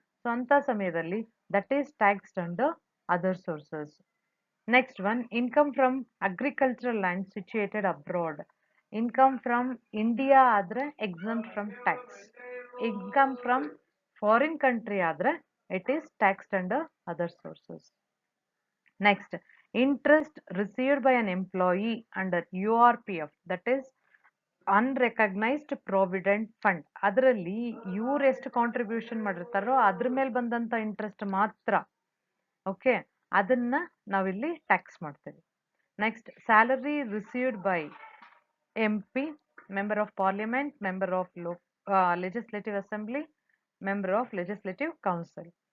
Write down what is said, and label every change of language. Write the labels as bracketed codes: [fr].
[en] so [kn] ಅಂತ ಸಮಯದಲ್ಲಿ [en] That is taxed under other sources. Next one income from agricultural land situated abroad. Income from India ಆದ್ರೆ exempt from tax. Income from foreign country ಆದ್ರೆ it is taxed under other sources. Next, interest received by an employee under URPF, that is unrecognised provident fund. [kn] ಅದರಲ್ಲಿ ಇವ್ರು ಎಷ್ಟು contribution ಮಾಡಿರ್ತಾರೋ ಅದ್ರ ಮೇಲೆ ಬಂದಂತ interest ಮಾತ್ರ. [en] okay, [kn] ಅದನ್ನ ನಾವಿಲ್ಲಿ ಟ್ಯಾಕ್ಸ್ ಮಾಡ್ತೇವೆ. [en] Next salary received by MP, member of parliament, member of legislative assembly, member of legislative council.